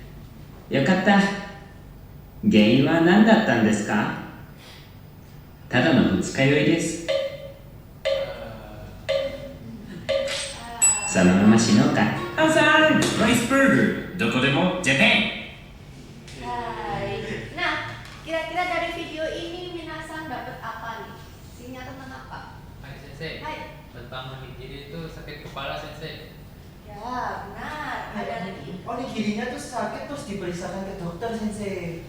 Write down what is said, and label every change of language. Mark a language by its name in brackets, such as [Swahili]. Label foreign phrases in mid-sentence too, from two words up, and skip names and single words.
[Japanese] よかった。原因は何だったんですか？ただの二日酔いです。そのまま死のうか。ハサン、ライスバーガー、どこでもジャパン。 [Indonesian] Hai. Nah, kira-kira dari video ini minasan dapat apa nih? Isinya tentang apa? Hai Sensei. Hai. Tentang onigiri itu sakit kepala Sensei. Ya, benar. Ada lagi. Onigirinya tuh sakit terus diperiksakan ke dokter, Sensei.